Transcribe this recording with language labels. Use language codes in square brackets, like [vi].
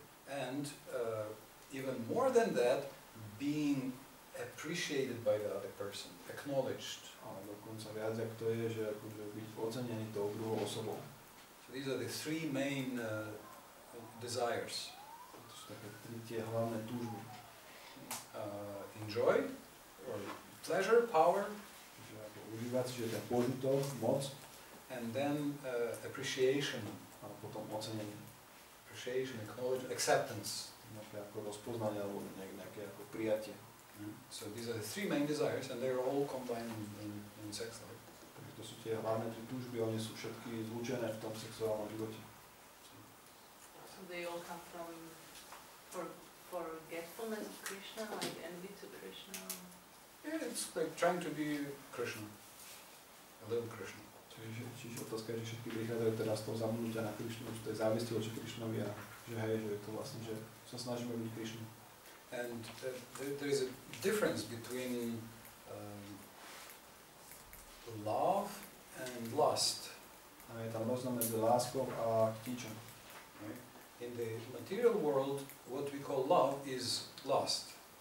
[en] And even more than that, being appreciated by the other person, acknowledged. [sk] A dokonca viac ako to je, že akože byť ocenený tou druhou osobou. [en] So these are the three main desires. [sk] To sú také tie hlavné túžby. [en] Enjoy, or pleasure, power. [sk] Užívať si, že ten požitok, moc. [en] And then appreciation. [sk] A potom ocenenie. [en] Appreciation, acknowledgement, acceptance. [sk] Nejaké ako rozpoznanie alebo nejaké ako prijatie. [en] So these are the three main desires, and they're all combined in sex life. [sk] Takže to sú tie hlavné tri túžby, oni sú všetky zlúčené v tom sexuálnom živote. [en] So they all come from forgetfulness of Krishna, like envy to Krishna. Yeah, it's like trying to be Krishna, a little Krishna. [sk] Čiže otázka je, že všetky prichádzajú teraz z toho zabudnutia na Krišnu, z tej závisti voči Krišnovi a že hej, že je to vlastne, že sa snažíme byť Krišnu. [en] And there is a difference between love and lust. [sk] A je tam rozdiel medzi láskou a chtíčom. [en] Right? In the material world, what we call love is lust.